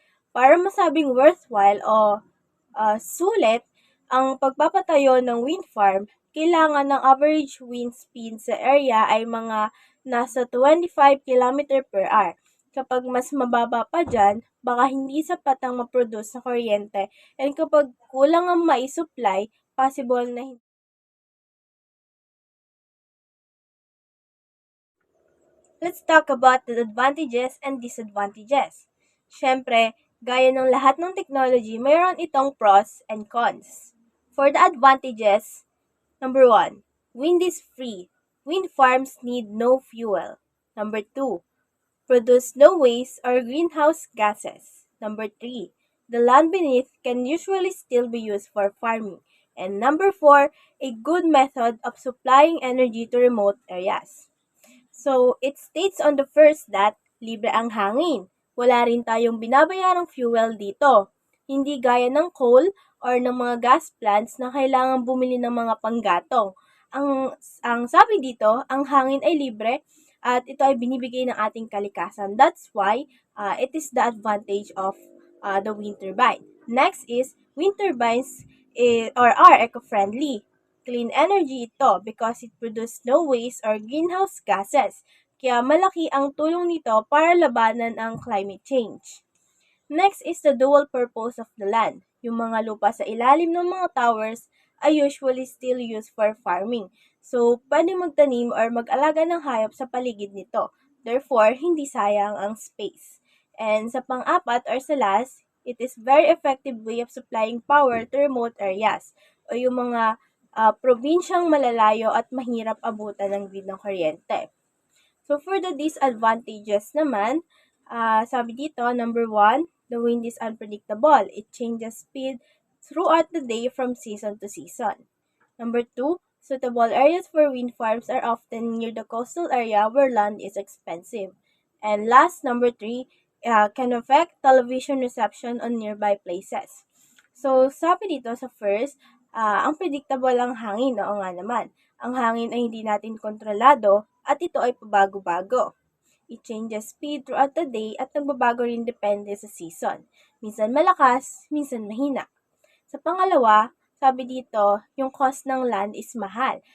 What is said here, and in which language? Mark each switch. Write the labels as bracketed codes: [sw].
[tl] Para masabing worthwhile o sulit ang pagpapatayo ng wind farm, kailangan ng [en] average wind speed [tl] sa area ay mga nasa 25 km per hour. Kapag mas mababa pa dyan, baka hindi sapat ang maproduce sa kuryente, and kapag kulang ang maisupply, possible na hindi. [en] Let's talk about the advantages and disadvantages. [tl] Siyempre, Gaya ng lahat ng technology, mayroon itong [en] pros and cons. For the advantages, number 1, wind is free. Wind farms need no fuel. Number 2, produce no waste or greenhouse gases. Number 3, the land beneath can usually still be used for farming. And number 4, a good method of supplying energy to remote areas. So, it states on the first that [tl] libre ang hangin. Wala rin tayong binabayarang fuel dito. Hindi gaya ng coal or ng mga gas plants na kailangan bumili ng mga panggatong. Ang sabi dito, ang hangin ay libre at ito ay binibigay ng ating kalikasan. [en] That's why it is the advantage of the wind turbine. Next is, wind turbines are eco-friendly. Clean energy ito because it produces no waste or greenhouse gases. [tl] Kaya malaki ang tulong nito para labanan ang climate change. [en] Next is the dual purpose of the land. [tl] Yung mga lupa sa ilalim ng mga towers ay [en] usually still used for farming. [tl] So, pwede magtanim or mag-alaga ng hayop sa paligid nito. [en] Therefore, [tl] hindi sayang ang [en] space. And [tl] sa pang-apat [en] or sa last, it is very effective way of supplying power to remote areas [tl] o yung mga probinsyang malalayo at mahirap abutan ng grid ng kuryente. [en] So, for the disadvantages naman, [tl] sabi dito, [en] number 1, the wind is unpredictable. It changes speed throughout the day from season to season. Number 2, suitable areas for wind farms are often near the coastal area where land is expensive. And last, number 3, can affect television reception on nearby places. [tl] So, sabi dito sa first, ang predictable ang hangin, oo nga naman. Ang hangin ay hindi natin kontrolado at ito ay pabago-bago. [en] It changes speed throughout the day [tl] at nagbabago rin depende sa [en] season. [tl] Minsan malakas, minsan mahina. Sa pangalawa, sabi dito, yung cost ng land is mahal.